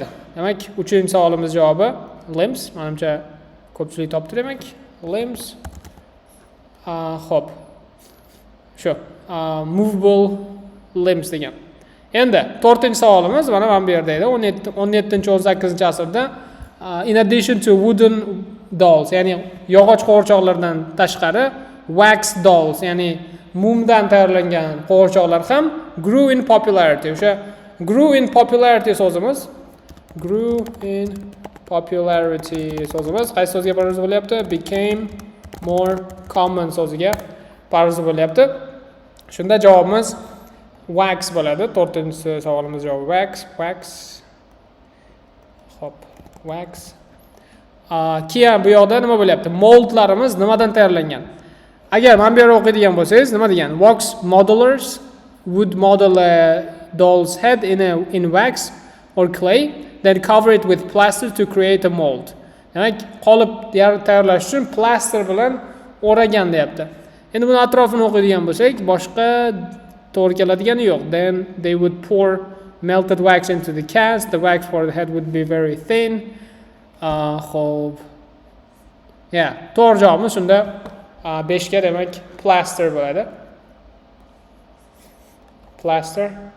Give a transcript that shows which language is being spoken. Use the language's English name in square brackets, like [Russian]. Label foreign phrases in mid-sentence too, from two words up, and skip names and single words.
[Uzbek] Demak, 3-savolimiz javobi limbs. Menimcha ko'pchilik topdi demak. Limbs. Xo'p. Shu [English] movable limbs [Uzbek] degan. Endi 4-savolimiz mana bu yerda edi. [English] 17-18 asrda in addition to wooden dolls, [Uzbek] ya'ni yog'och qo'g'irchoqlardan tashqari [English] wax dolls, [Uzbek] ya'ni mumdan tayyorlangan qo'g'irchoqlar ham [English] grew in popularity. [Uzbek] O'sha [English] grew in popularity [Uzbek] so'zimiz qaysi so'zga parvoz bo'lyapti? [English] Became more common [Uzbek] so'ziga parvoz bo'lyapti. Shunda javobimiz wax bo'ladi. 4-savolimiz javobi wax. Xo'p, wax. Keyin bu yoqda nima bo'lyapti? Moldlarimiz nimadan tayyorlangan? Agar men bu yerda o'qiydigan bo'lsangiz, nima degan? [English] Wax modelers would model a doll's head in wax or clay, then cover it with plaster to create a mold. [Uzbek] Demak, qolip tayyorlash uchun plaster bilan o'ragan deyapti. Endi buni atrofini o'qiydigan bo'lsak, boshqa to'g'ri keladigani yo'q. [English] Then they would pour melted wax into the cast. The wax for the head would be very thin. [Uzbek] Xo'p. To'g'ri javobimiz shunda 5 ga demak plaster bo'ladi. Plaster.